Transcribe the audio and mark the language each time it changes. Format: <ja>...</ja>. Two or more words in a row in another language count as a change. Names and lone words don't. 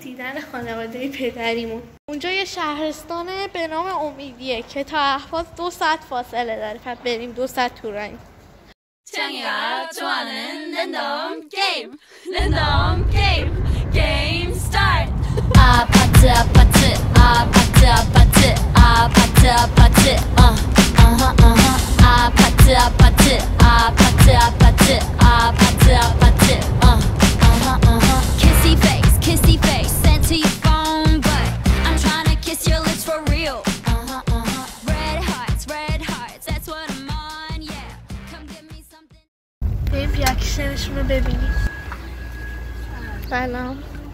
<fa>محل خانواده پدریمون. اونجا یه شهرستانه به نام امیدیه که تا اهواز 2 ساعت فاصله داره. پس بریم 2 ساعت تو رایم.</fa> <ko>태양이가 좋아하는 랜덤 게임 게임 스타트.</ko> <en>아파트 kissy face sent to your phone, but I'm trying to kiss your lips for real. Red hearts, that's what I'm on, yeah. Come give me something.</en> <fa>بریم ریاکشنشون رو ببینیم. سلام.</fa>